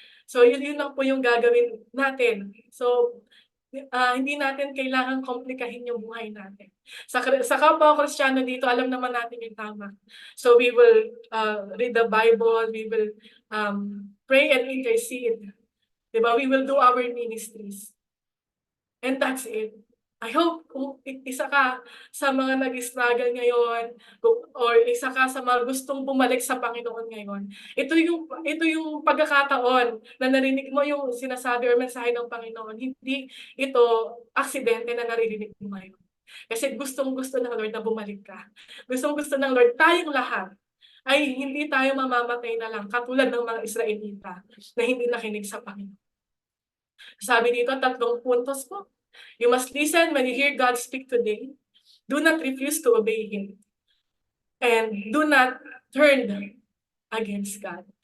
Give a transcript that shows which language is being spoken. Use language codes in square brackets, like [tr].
[tl] So, yun lang po yung gagawin natin. So, hindi natin kailangan komplikahin yung buhay natin. Sa kapwa Kristiyano dito, alam naman natin yung tama. [en] So, we will read the Bible, we will pray and intercede. Diba? We will do our ministries. And that's it. I hope [tl] kung isa ka sa mga nag-struggle ngayon or isa ka sa mga gustong bumalik sa Panginoon ngayon, ito yung pagkakataon na narinig mo yung sinasabi or mensahe ng Panginoon. Hindi ito aksidente na naririnig mo ngayon. Kasi gustong-gusto ng Lord na bumalik ka. Gustong-gusto ng Lord tayong lahat ay hindi tayo mamamatay na lang katulad ng mga Israelita na hindi nakinig sa Panginoon. Sabi dito, 3 puntos po. [en] You must listen when you hear God speak today. Do not refuse to obey Him. And do not turn against God.